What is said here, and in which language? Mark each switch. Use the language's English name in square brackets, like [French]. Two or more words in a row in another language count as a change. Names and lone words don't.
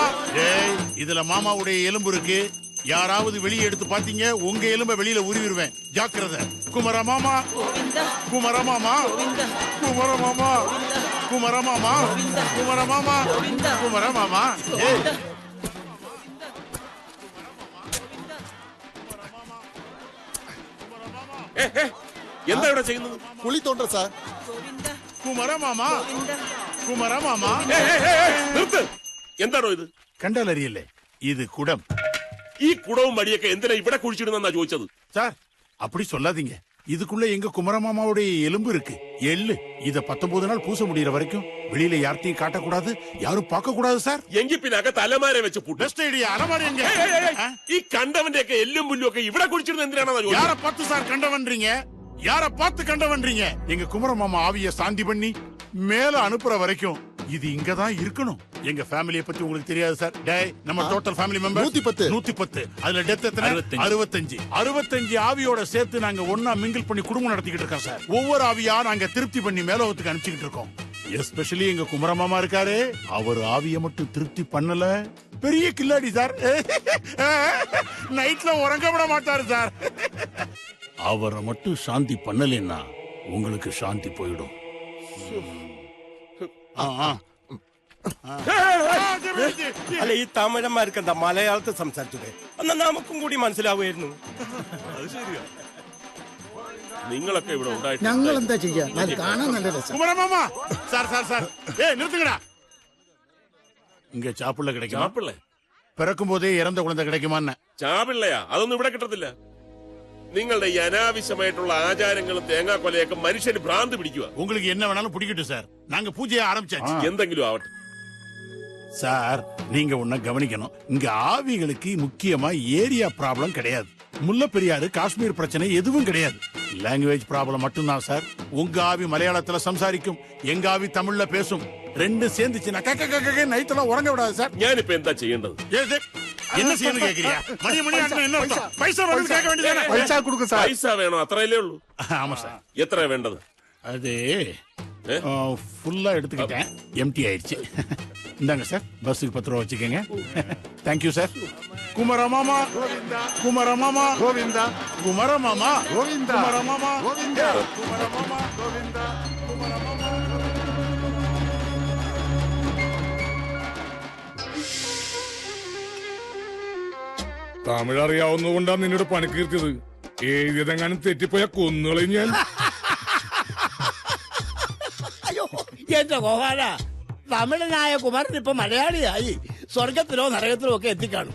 [Tamil] ஏய், இதுல மாமாவுடைய எலும்பு இருக்கு. யாராவது வெளியே எடுத்து பாத்தீங்க, உங்க எலும்ப வெளியில உருவிடுவேன். ஜாக்கிரதை. குமரமாமா, குமரமாமா, குமரமாமா, குமரமாமா, குமரமாமா, குமரமாமா. ஏய், [Malayalam] എന്താ ഇവിടെ ചെയ്യുന്നത്? കുളി തോണ്ട സാർ. കുമരമാമാ, കുമരമാമാ. നിർത്ത്. എന്താണോ ഇത്? കണ്ടാലറിയല്ലേ, ഇത് കുടം. ഈ കുടവും മടിയൊക്കെ എന്തിനാ ഇവിടെ കുഴിച്ചിടുന്നാ ചോദിച്ചത്? [Tamil] சார் அப்படி சொல்லாதீங்க. இதுக்குள்ள எங்க குமரமாமாவுடைய எலும்பு இருக்கு, எள்ளு. இத 19 நாள் பூச முடியற வரைக்கும் வெளியில யார்த்தையும் காட்டக்கூடாது, யாரும் பார்க்க கூடாது சார். [Malayalam] എങ്കിൽ പിന്നെ അകത്ത് അലമാര വെച്ച് പൂട്ടും. [English] best idea. [Tamil] அலமாரி எங்க? [Malayalam] ഈ കണ്ടവന്റെ ഒക്കെ എല്ലും പുല്ലും ഒക്കെ ഇവിടെ കുഴിച്ചിടുന്നത് എന്തിനാണെന്നാ [Tamil] யார [Malayalam] ചോദിച്ചത്? [Tamil] பார்த்து சார் கண்டவன்றீங்க? யார பார்த்து கண்டவன்றீங்க? எங்க குமரமாமா ஆவிய சாந்தி பண்ணி மேல அனுப்புற வரைக்கும் இது இங்கதான் இருக்கணும். எங்க ஃபேமிலியை பத்தி உங்களுக்கு தெரியாது சார். டேய், நம்ம [English] total family member [Tamil] 110. அதுல டெத் எத்தனை? 65 ஆவியோட சேர்த்து நாங்க ஒன்னா மிங்கிள் பண்ணி குடும்பம் நடத்திக்கிட்டு இருக்கோம் சார். ஒவ்வொரு ஆவியா நாங்க திருப்தி பண்ணி மேலோகத்துக்கு அனுப்பிச்சுக்கிட்டு இருக்கோம். எஸ்பெஷலி எங்க குமரமாமா இருக்காரு, அவர் ஆவிய மட்டும் திருப்தி பண்ணல, பெரிய கில்லாடி சார். நைட்ல உறங்க விட மாட்டாரு சார். அவரை மட்டும் சாந்தி பண்ணலைன்னா உங்களுக்கு சாந்தி போயிடும். [Malayalam] അല്ല, ഈ തമിഴന്മാർക്ക് എന്താ മലയാളത്തിൽ സംസാരിച്ചത്? എന്നാ നമുക്കും കൂടി മനസ്സിലാവുമായിരുന്നു. നിങ്ങളൊക്കെ ഇവിടെ ഉണ്ടായിട്ട് ഞങ്ങൾ എന്താ ചെയ്യാ? കാണാൻ നല്ല രസം. [Tamil] குமரமாமா சார் சார் சார், ஏய் நிறுத்துங்கடா. இங்க சாப்பிள்ள கிடைக்கும். [Malayalam] ചാപ്പിള്ളേ? [Tamil] பிறக்கும் போதே இறந்த குழந்தை கிடைக்குமான்னு. [Malayalam] ചാപിള്ളയാ? അതൊന്നും ഇവിടെ കിട്ടത്തില്ല. നിങ്ങളുടെ ഈ അനാവശ്യമായിട്ടുള്ള ആചാരങ്ങളും തേങ്ങാക്കൊലയൊക്കെ മനുഷ്യന് ഭ്രാന്ത് പിടിക്കുക. [Tamil] உங்களுக்கு என்ன வேணாலும் பிடிக்கட்டும் சார், நாங்க பூஜையை ஆரம்பிச்சாச்சு. [Malayalam] എന്തെങ്കിലും ആവട്ടെ. [Tamil] சார், நீங்க ஒன்ன கவனிக்கணும். இங்க ஆவிகளுக்கு முக்கியமா [English] area problem [Tamil] கிடையாது. முல்லை பெரியாறு, காஷ்மீர் பிரச்சனை எதுவும் கிடையாது. [English] language problem [Tamil] மட்டும்தான் சார். உங்க ஆவி மலையாளத்துல சம்சாரிக்கும், எங்க ஆவி தமிழ்ல பேசும். ரெண்டும் சேர்ந்துச்சுன்னா நைட்டெல்லாம் உறங்க விடாது சார். [Malayalam] ഞാനിപ്പോ എന്താ ചെയ്യേണ്ടത്? [Tamil] என்ன செய்யணும் கேக்குறியா? மணி மணி ஆனா என்ன அர்த்தம்? பைசா வந்து கேட்க வேண்டியதானே? பைசா கொடுங்க சார். [Malayalam] പൈസ വേണോ? അത്രയല്ലേ ഉള്ളൂ. [Tamil] ஆமா சார். [Malayalam] എത്ര വേണ്ടത്? [Tamil] அது ஃபுல்லா எடுத்துக்கிட்டேன், எம்டி ஆயிடுச்சு. இந்தாங்க சார், பஸ்ஸுக்கு 10 ரூபா வச்சுக்கோங்க. [English] thank you sir. [Tamil] குமரமாமா, குமரமாமா, கோவிந்தா, குமரமாமா, கோவிந்தா, குமரமாமா, கோவிந்தா, குமரமாமா, கோவிந்தா, குமரமாமா. [Malayalam] തമിഴ് അറിയാവുന്നതുകൊണ്ടാണ് നിന്നോട് പണിക്കീർത്തിയത്. എഴുതിയതെങ്ങാനും തെറ്റിപ്പോയ കൊന്നുകളി ഞാൻ. അയ്യോ, എന്റെ ഗോപാല, തമിഴനായ കുമാരൻ ഇപ്പൊ മലയാളിയായി സ്വർഗത്തിലോ നരകത്തിലോ ഒക്കെ എത്തിക്കാണും.